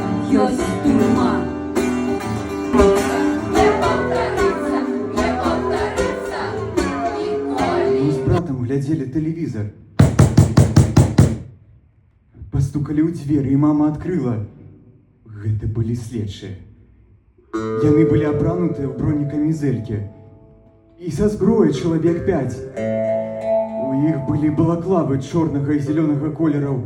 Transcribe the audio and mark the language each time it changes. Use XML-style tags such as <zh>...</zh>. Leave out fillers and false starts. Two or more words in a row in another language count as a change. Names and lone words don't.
<be>ёсць турма.</be> <ru>Мы с братом глядели телевизор.</ru> <be>Постукали ў дзверы, і мама адкрыла. Гэта былі следчыя. Яны былі апранутыя ў бронекамізэлькі. І са зброяй чалавек 5. У іх былі балаклавы чорнага і зелёнага колераў.</be>